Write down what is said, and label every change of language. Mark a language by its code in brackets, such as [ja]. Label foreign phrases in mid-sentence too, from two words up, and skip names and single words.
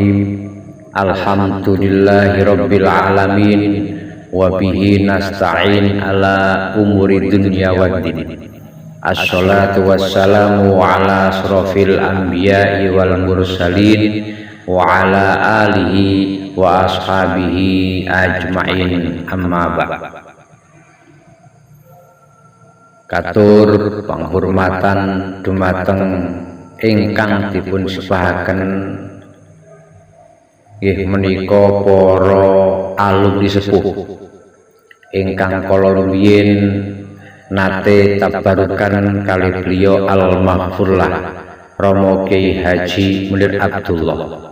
[ar] الحمد لله رب العالمين وبه نستعين على أمور الدنيا والدين. الصلاة والسلام على أشرف الأنبياء والمرسلين وعلى آله وأصحابه أجمعين، أما بعد. [jv] Katur penghormatan dumateng ingkang dipun sepahaken nggih menika para alumni sepuh ingkang kala rumiyin nate tabarukan kali beliau al-mahfurlah Romo Kiai Haji Munir Abdullah.